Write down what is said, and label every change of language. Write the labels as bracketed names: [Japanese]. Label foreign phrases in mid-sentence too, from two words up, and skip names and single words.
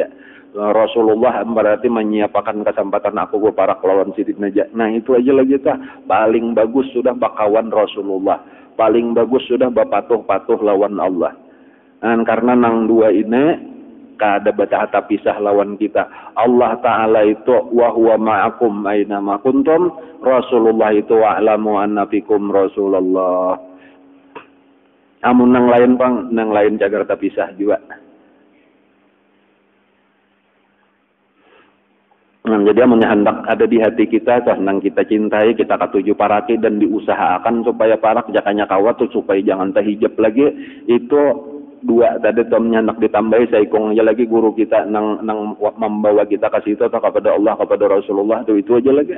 [Banjar] Rasulullah berarti menyiapkan kesempatan aku beparak lawan sidin aja. Nah itu aja lagi tuh paling bagus sudah bakawan Rasulullah, paling bagus sudah bapatuh-patuh lawan Allah. Dan karena nang dua ini kada batahata pisah lawan kita. [Arabic] Allah taala itu وهو معكم أين ما كنتم, Rasulullah itu واعلموا أن فيكم رسول الله. [Banjar] Amun nang lain pang, nang lain jagar pisah juga. Nah, jadi amun hendak ada di hati kita, nang kita cintai, kita katuju paraki dan diusahakan supaya parak jakanya kawat tuh supaya jangan terhijab lagi, itu dua tadi tomnya nak ditambahi saikong aja lagi guru kita nang membawa kita ke situ atau kepada Allah, kepada Rasulullah tuh itu aja lagi.